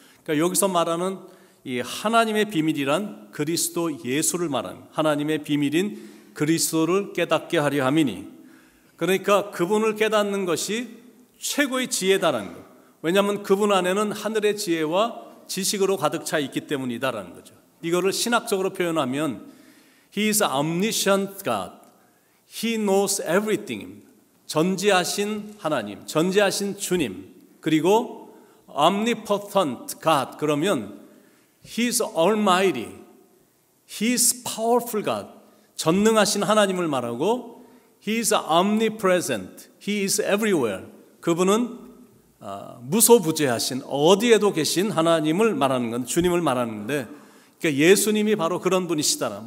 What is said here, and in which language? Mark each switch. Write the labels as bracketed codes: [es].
[ko] 그러니까 여기서 말하는 이 하나님의 비밀이란 그리스도 예수를 말하는, 하나님의 비밀인 그리스도를 깨닫게 하려 함이니, 그러니까 그분을 깨닫는 것이 최고의 지혜다라는 것. 왜냐하면 그분 안에는 하늘의 지혜와 지식으로 가득 차 있기 때문이다라는 거죠. 이거를 신학적으로 표현하면 [en] He is omniscient God. He knows everything. [ko] 전지하신 하나님, 전지하신 주님, 그리고 [en] omnipotent God. 그러면 He is almighty. He is powerful God. [ko] 전능하신 하나님을 말하고 [en] He is omnipresent. He is everywhere. [ko] 그분은 무소부재하신, 어디에도 계신 하나님을 말하는 건, 주님을 말하는데, 그러니까 예수님이 바로 그런 분이시다.